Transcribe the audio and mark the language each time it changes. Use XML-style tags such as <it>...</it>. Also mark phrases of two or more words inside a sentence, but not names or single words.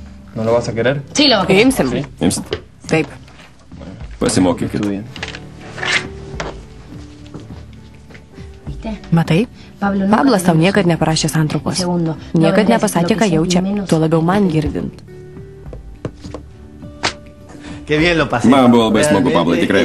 <es>¿No lo vas a querer? Sí, lo que</es> <lt>Imsim. Imsit. Taip. Pasimokykit. Matai? Pablas tau niekad neparašė santraukos. Niekad nepasakė, ką jaučia, tuo labiau man girdint. Man buvo labai smagu, Pablai, tikrai.</lt>